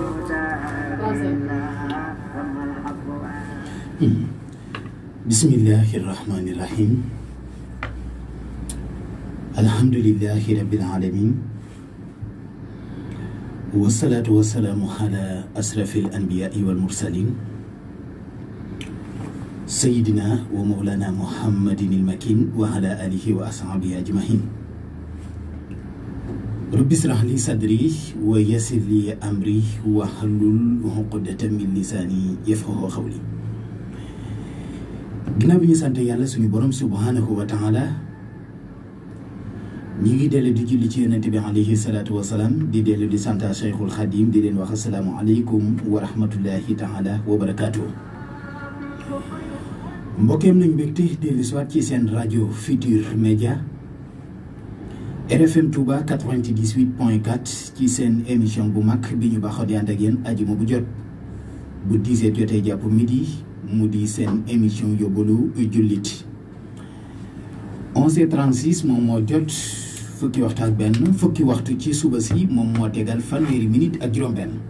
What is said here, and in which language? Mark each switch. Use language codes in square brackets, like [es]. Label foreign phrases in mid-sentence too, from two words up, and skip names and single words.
[ar] بسم الله الرحمن الرحيم الحمد لله رب العالمين والصلاة والسلام على أشرف الأنبياء والمرسلين سيدنا ومولانا محمد المكين وعلى آله وأصحابه أجمعين رب اشرح لي صدري ويسر لي أمري واحلل عقدة من لساني يفقهوا قولي [wo] ginnaaw bi ñu sant yàlla suñu borom [ar] سبحانه وتعالى [wo] ñi ngi dellu di julli ci yonente bi [ar] عليه الصلاة والسلام [wo] di dellu di sant Cheikhul Khadim di leen wax [ar] السلام عليكم ورحمة الله تعالى وبركاته. [wo] mbokkeem nañ mbégte dellu si waat ci seen rajo Futur Média RFM Touba 98.4 ci seen émission bu mag bi ñu baaxoo di ànd ak yéen ajuma bu jot bu 10h jotee jàpp midi mu di seen émission yóbbalu jullit 11h36 moom moo jot fukki waxtu ak benn fukki waxtu ci suba si moom moo tegal fanweeri minute ak juróom-benn